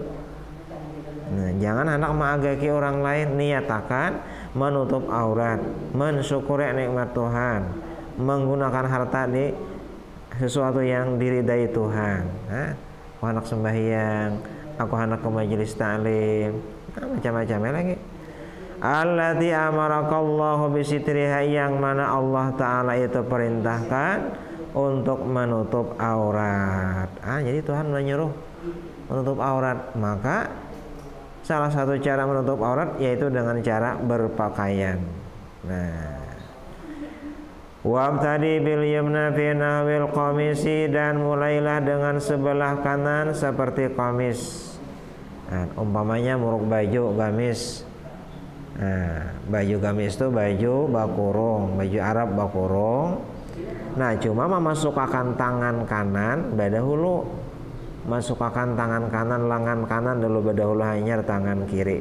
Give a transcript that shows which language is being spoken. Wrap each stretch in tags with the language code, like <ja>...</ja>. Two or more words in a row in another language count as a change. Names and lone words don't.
<id>Nah, jangan hendak mengagaki orang lain, niatakan menutup aurat, mensyukuri nikmat Tuhan, menggunakan harta di sesuatu yang diridai Tuhan. Aku anak sembahyang, aku anak ke majelis ta'lim, macam-macamnya lagi.</id> <ar>التي أمرك الله بسترها,</ar> <id>yang mana Allah Ta'ala itu perintahkan untuk menutup aurat. Jadi Tuhan menyuruh menutup aurat, maka salah satu cara menutup aurat yaitu dengan cara berpakaian. Nah,</id> <ar>وابتدئ باليمنى في نحو القميص,</ar> <id>dan mulailah dengan sebelah kanan seperti qamis.</id> <bjn>Nah, umpamanya muruk baju gamis. Nah, baju gamis itu baju bakurung, baju Arab bakurung. Nah, cuma memasukkan tangan kanan badahulu, masukkan tangan kanan lengan kanan dulu badahulu, hanyar tangan kiri.</bjn>